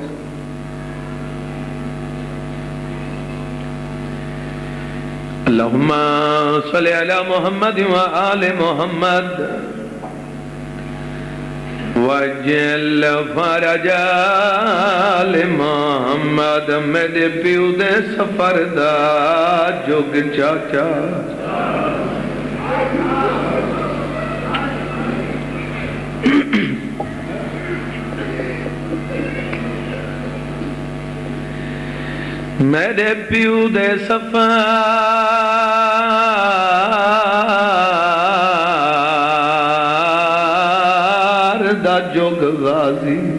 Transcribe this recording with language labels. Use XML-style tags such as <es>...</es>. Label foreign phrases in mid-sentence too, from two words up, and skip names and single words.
<ar>اللهم صل على محمد وآل محمد وجل فرجا</ar> <pa>محمد میرے پیو دے سفر دا جگ چاچا میرے پیو دے سفر دا جگ غازی</pa>